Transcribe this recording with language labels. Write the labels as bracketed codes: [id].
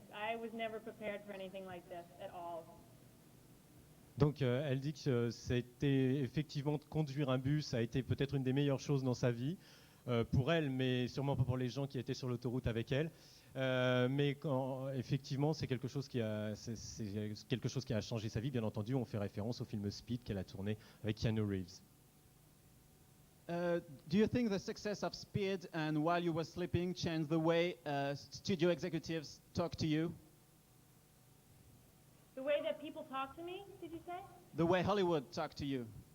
[en] I was never prepared for anything like this at all. [fr] Donc elle dit que c'était effectivement de conduire un bus a été peut-être une des meilleures choses dans sa vie, pour elle, mais sûrement pas pour les gens qui étaient sur l'autoroute avec elle. Mais effectivement, c'est quelque chose qui a changé sa vie. Bien entendu, on fait référence au film Speed qu'elle a tourné avec Keanu Reeves. [en] Do you think the success of Speed and While You Were Sleeping changed the way studio executives talk to you? The way that people talk to me, did you say? The way Hollywood talk to you?